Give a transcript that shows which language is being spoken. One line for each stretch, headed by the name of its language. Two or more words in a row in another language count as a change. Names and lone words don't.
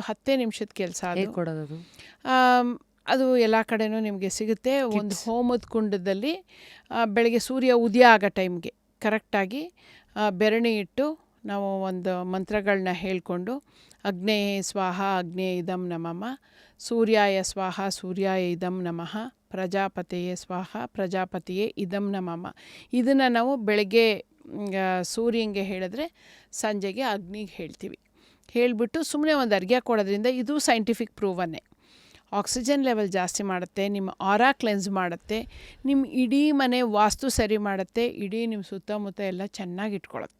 Kannada: 10 ನಿಮಿಷದ ಕೆಲಸ ಅದು. ಅದು ಎಲ್ಲ ಕಡೆನೂ ನಿಮಗೆ ಸಿಗುತ್ತೆ. ಒಂದು ಹೋಮದ ಕುಂಡದಲ್ಲಿ ಬೆಳಗ್ಗೆ ಸೂರ್ಯ ಉದಯ ಆಗೋ ಟೈಮ್ಗೆ ಕರೆಕ್ಟಾಗಿ ಬೆರಣಿ ಇಟ್ಟು ನಾವು ಒಂದು ಮಂತ್ರಗಳನ್ನ ಹೇಳಿಕೊಂಡು,
Sanskrit: ಅಗ್ನೇಯ ಸ್ವಾಹ ಅಗ್ನೇಯ ಇದಂ ನಮಃ, ಸೂರ್ಯಾಯ ಸ್ವಾಹ ಸೂರ್ಯಾಯ ಇದಂ ನಮಃ, ಪ್ರಜಾಪತಿಯೇ ಸ್ವಾಹ ಪ್ರಜಾಪತಿಯೇ ಇದಂ ನಮಃ.
Kannada: ಇದನ್ನು ನಾವು ಬೆಳಗ್ಗೆ ಸೂರ್ಯನಿಗೆ ಹೇಳಿದ್ರೆ ಸಂಜೆಗೆ ಅಗ್ನಿಗೆ ಹೇಳ್ತೀವಿ. ಹೇಳಿಬಿಟ್ಟು ಸುಮ್ಮನೆ ಒಂದು ಅರ್ಘ್ಯ ಕೊಡೋದ್ರಿಂದ ಇದು
English: scientific proven. oxygen level
Kannada: ಜಾಸ್ತಿ ಮಾಡುತ್ತೆ, ನಿಮ್ಮ
English: aura cleanse
Kannada: ಮಾಡುತ್ತೆ, ನಿಮ್ಮ ಇಡೀ ಮನೆ ವಾಸ್ತು ಸರಿ ಮಾಡುತ್ತೆ, ಇಡೀ ನಿಮ್ಮ ಸುತ್ತಮುತ್ತ ಎಲ್ಲ ಚೆನ್ನಾಗಿ ಇಟ್ಕೊಳ್ಳುತ್ತೆ.